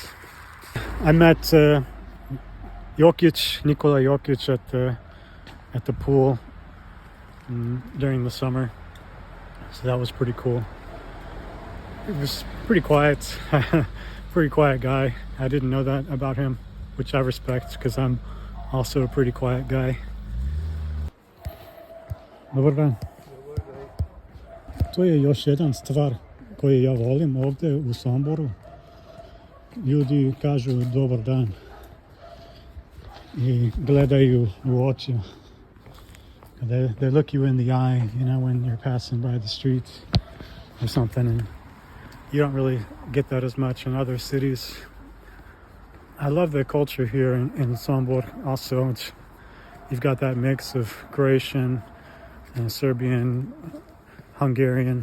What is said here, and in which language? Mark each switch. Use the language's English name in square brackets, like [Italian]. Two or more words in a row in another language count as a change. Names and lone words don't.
[English] I met Nikola Jokic at the pool during the summer. So that was pretty cool. It was pretty quiet. Pretty quiet guy. I didn't know that about him, which I respect because I'm also a pretty quiet guy. [Serbian] Dobar dan. To je još jedan stvar koju ja volim ovde u Somboru. Ljudi kažu dobar dan i gledaju u oči. [English] They look you in the eye, you know, when you're passing by the street or something, and you don't really get that as much in other cities. I love the culture here in Sombor also. You've got that mix of Croatian and Serbian, Hungarian.